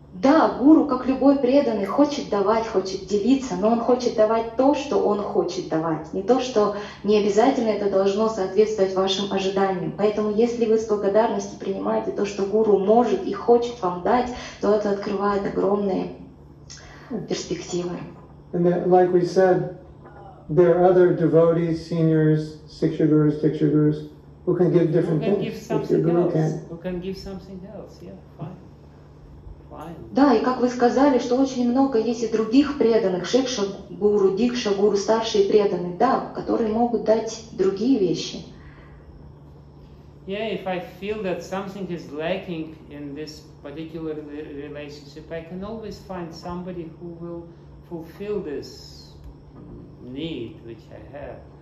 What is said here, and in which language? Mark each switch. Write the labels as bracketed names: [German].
[Russian] Да, гуру, как любой преданный, хочет давать, хочет делиться, но он хочет давать то, что он хочет давать, не то, что не обязательно это должно соответствовать вашим ожиданиям. Поэтому, если вы с благодарностью принимаете то, что гуру может и хочет вам дать, то это открывает огромные перспективы. [English] And then, like we said, there are other devotees, seniors, siksha gurus, diksha gurus, who can give different things. Who can give something else, yeah, fine. [Russian] Да, и как вы сказали, что очень много есть и других преданных, шикша гуру, дикша гуру, старшие преданные, да, которые могут дать другие вещи. [English] Yeah, if I feel that something is lacking in this particular relationship, I can always find somebody who will fulfill this need which I have.